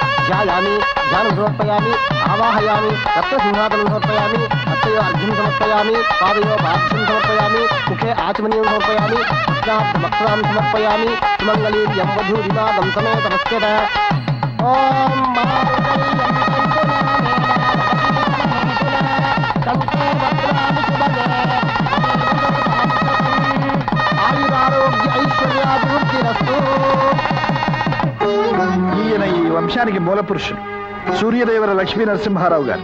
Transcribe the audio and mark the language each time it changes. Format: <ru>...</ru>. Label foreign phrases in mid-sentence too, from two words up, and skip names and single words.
<sa>ध्यायामि ध्यानं समर्पयामि आवाहयामि रत्नसिंहासनं समर्पयामि हस्तयो अर्घ्यं समर्पयामि पादयो पाद्यं समर्पयामि मुखे आचमनीयं समर्पयामि वक्त्रां समर्पयामि सुमङ्गलीं यं वधूरिमागं समेतमस्यत ఆయురారోగ్య ఐశ్వర్యాభివృద్ధిరస్తు.</sa> <te>ఈయన ఈ వంశానికి మూల పురుషుడు సూర్యదేవర లక్ష్మీ నరసింహారావు గారు.</te>